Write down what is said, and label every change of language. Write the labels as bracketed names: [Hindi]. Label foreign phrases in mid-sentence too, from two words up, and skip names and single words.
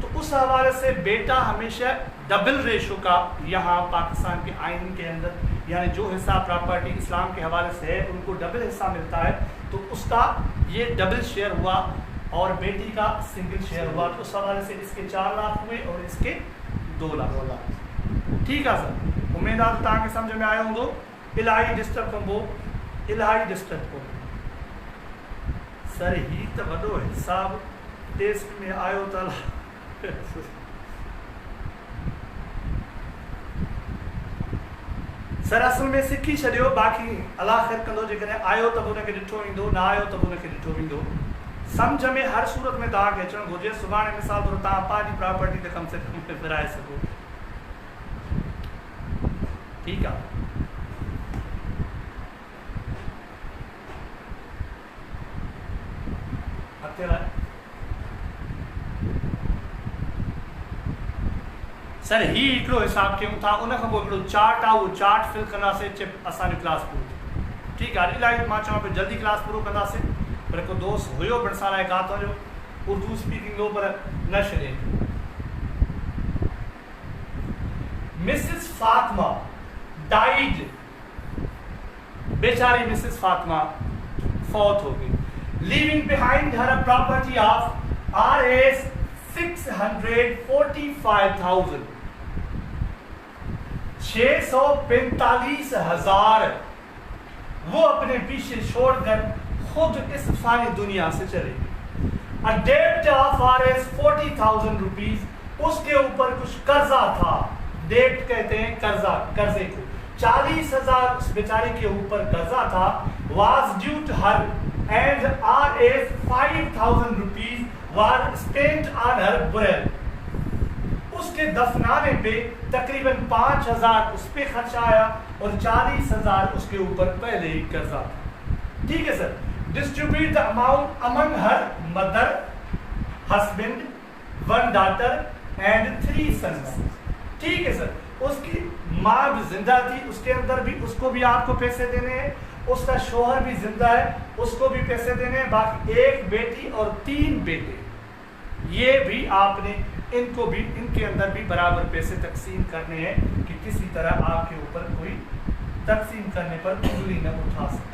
[Urdu] تو اس حوالے سے بیٹا ہمیشہ [English] double ratio [Urdu] کا یہاں پاکستان کے آئین کے اندر، یعنی جو حصہ پراپرٹی اسلام کے حوالے سے ہے ان کو ڈبل حصہ ملتا ہے، تو اس کا یہ [English] double share [Urdu] ہوا اور بیٹی کا [English] single share [Urdu] ہوا. تو اس حوالے سے اس کے 4 لاکھ ہوئے اور اس کے 2 لاکھ. ٹھیک ہے سر، امید ہے [Sindhi] توهان کي سمجھ ۾ آيو هوندو. الاهي ڊسٽرب ڪنبو، الاهي ڊسٽرب ڪنبو سر، هي ته وڏو حساب ٽيسٽ ۾ آيو ته سر اصل ۾ سکي ڇڏيو، باقي الله خير ڪندو، جيڪڏهن آيو ته ان کي ڏٺو ايندو، نه آيو ته ان کي ڏٺو ويندو. سمجھ ۾ هر صورت ۾ توهان کي اچڻ گهرجي۔ سڀاڻي مثال طور توهان پنهنجي پراپرٽي تي [Urdu] کم سے کم [Sindhi] ورهائي سگهو. [Urdu] ٹھیک ہے, [Sindhi] سر هي هڪڙو حساب ڪريون ٿا، ان کان پوءِ هڪڙو چارٽ آهي، اهو چارٽ فل ڪنداسين چپ اسان جو ڪلاس پورو. ٺيڪ آهي، الاهي مان چوان پيو جلدي ڪلاس پورو ڪنداسين، پر هڪ دوست هيو ڀرسان لاءِ ڪاٿو جو [English] Urdu speaking [Sindhi] هو پر نه ڇڏي. [English] Mrs Fatima died, [Urdu] بیچاری مسز فاطمہ فوت ہو گئی, [English] leaving behind her property of RS 645,000, [Urdu] 645,000 وہ اپنے پیچھے چھوڑ کر خود اس فانی دنیا سے چلے گئی. [English] A debt of RS 40,000 rupees, [Urdu] اس کے اوپر کچھ قرضہ تھا، ڈیٹ کہتے ہیں قرضہ، قرضے کو 40,000 اس بیچارے کے اوپر قرضہ تھا, [English] was due to her and RS 5,000 rupees was spent on her burial। [Urdu] اس کے دفنانے پہ تقریباً 5,000 اس پہ خرچ آیا اور 40,000 اس کے اوپر پہلے ہی قرضہ تھا. ٹھیک ہے سر, [English] distribute the amount among her mother, husband, 1 daughter and 3 sons। [Urdu] ٹھیک ہے سر، اس کی ماں بھی زندہ تھی، اس کے اندر بھی اس کو بھی آپ کو پیسے دینے ہیں، اس کا شوہر بھی زندہ ہے، اس کو بھی پیسے دینے ہیں، باقی 1 بیٹی اور 3 بیٹے، یہ بھی آپ نے ان کو بھی، ان کے اندر بھی برابر پیسے تقسیم کرنے ہیں کہ کسی طرح آپ کے اوپر کوئی تقسیم کرنے پر انگلی نہ اٹھا سکے.